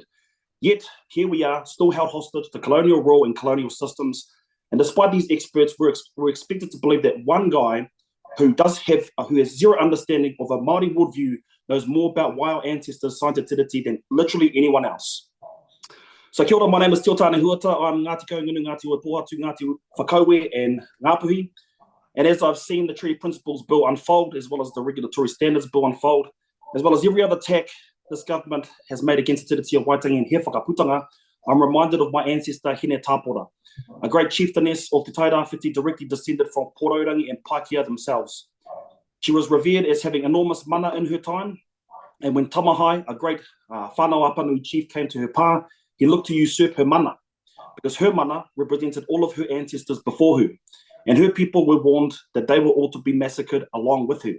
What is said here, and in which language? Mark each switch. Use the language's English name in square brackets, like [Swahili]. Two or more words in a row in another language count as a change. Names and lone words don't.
[English] Yet, here we are, still held hostage to colonial rule and colonial systems. And despite these experts, we're expected to believe that one guy who has zero understanding of a Māori worldview knows more about why our ancestors signed Te Tiriti than literally anyone else. [Māori] So kia ora, [English] my name is Te Otāne Huata. I'm Ngati Kaungunu, Ngati Waipounamu, Ngati Whakauē and Ngāpuhi. And as I've seen the Treaty Principles Bill unfold, as well as the Regulatory Standards Bill unfold, as well as every other attack this government has made against Te Tiriti of Waitangi and [Māori] he whakaputanga, [English] I'm reminded of my ancestor, Hine Tāpora, a great chieftainess of Te Tairāwhiti directly descended from Poraurangi and Pākehā themselves. She was revered as having enormous mana in her time, and when Tamahai, a great whānau Apanui chief, came to her pā, he looked to usurp her mana, because her mana represented all of her ancestors before her, and her people were warned that they were all to be massacred along with her.